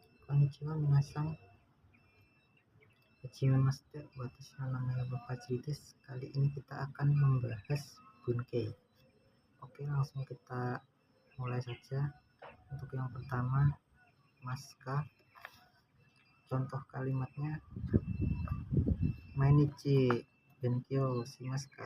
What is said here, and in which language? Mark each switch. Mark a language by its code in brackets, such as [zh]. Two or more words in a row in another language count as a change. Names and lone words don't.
[ja] こんにちは皆さん、はじめまして、私の名前はFajriです. [id] Kali ini kita akan membahas Bunkei. Oke, langsung kita mulai saja. Untuk yang pertama, Maska. Contoh kalimatnya [ja] 毎日勉強しますか?